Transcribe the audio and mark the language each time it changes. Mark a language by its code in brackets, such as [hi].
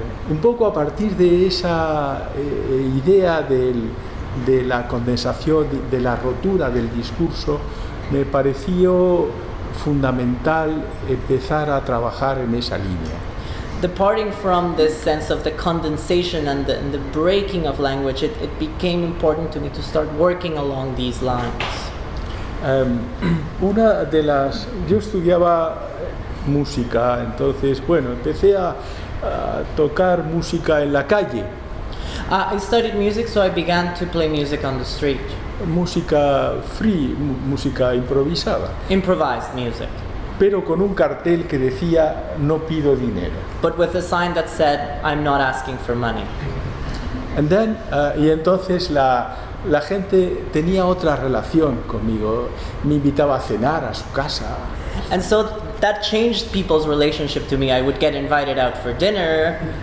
[es] Un poco a partir de esa idea de la condensación, de la rotura del discurso, me pareció fundamental empezar a trabajar en esa línea. [en] Departing from this sense of the condensation and the breaking of language, it became important to me to start working along these lines. [es] Yo estudiaba música, entonces, bueno, empecé a tocar música en la calle, [en] I studied music, so I began to play music on the street. [es] música free, música improvisada, [en] Improvised music. [es] pero con un cartel que decía no pido dinero. [en] But with a sign that said, I'm not asking for money. And then, [es] y entonces la gente tenía otra relación conmigo, me invitaba a cenar a su casa. [en] And so that changed people's relationship to me. I would get invited out for dinner.